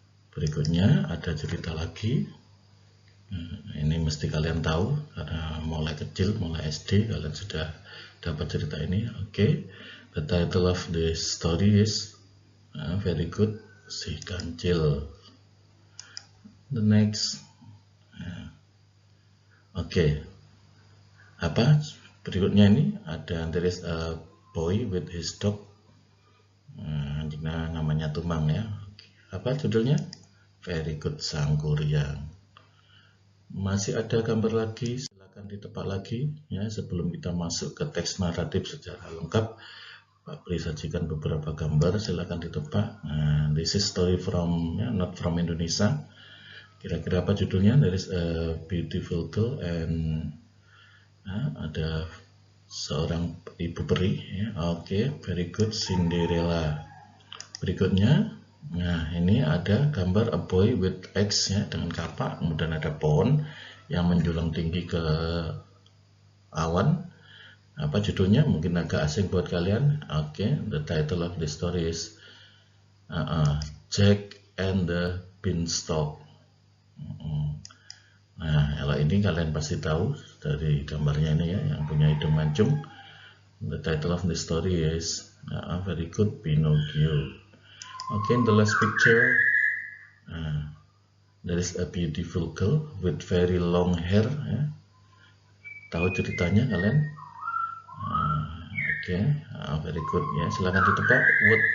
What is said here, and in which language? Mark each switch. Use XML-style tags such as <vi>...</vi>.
<id>Berikutnya ada cerita lagi. Ini mesti kalian tahu karena mulai kecil, mulai SD kalian sudah dapat cerita ini. Oke.</id> <en>The title of the story is very good, Si Kancil. The next.</en> <id>Oke. Apa berikutnya ini? Ada</id> <en>there is a boy with his dog.</en> <id>Anjingnya namanya Tumang ya. Apa judulnya?</id> <en>Very good,</en> <id>Sangkuriang. Masih ada gambar lagi, silakan ditebak lagi ya. Sebelum kita masuk ke teks naratif secara lengkap, Pak Pri sajikan beberapa gambar, silakan ditebak.</id> <en>This is story from not from Indonesia.</en> <id>Kira-kira apa judulnya?</id> <en>There is a beautiful girl and</en> <id>ada seorang ibu peri ya.</id> <en>Oke, very good, Cinderella.</en> <id>Berikutnya, nah ini ada gambar</id> <en>a boy with eggs</en> <id>ya, dengan kapak, kemudian ada pohon yang menjulang tinggi ke awan. Apa judulnya? Mungkin agak asing buat kalian.</id> <en>Oke, the title of the story is Jack and the Beanstalk.</en> <id>Nah, kalau ini kalian pasti tahu dari gambarnya ini ya, yang punya hidung mancung.</id> <en>The title of the story is very good, Pinocchio. Okay, in the last picture, there is a beautiful girl with very long hair.</en> <id>Ya. Tahu ceritanya kalian?</id> <en>Okay, very good.</en> <id>Ya, silakan ditebak.</id> <en>What?</en>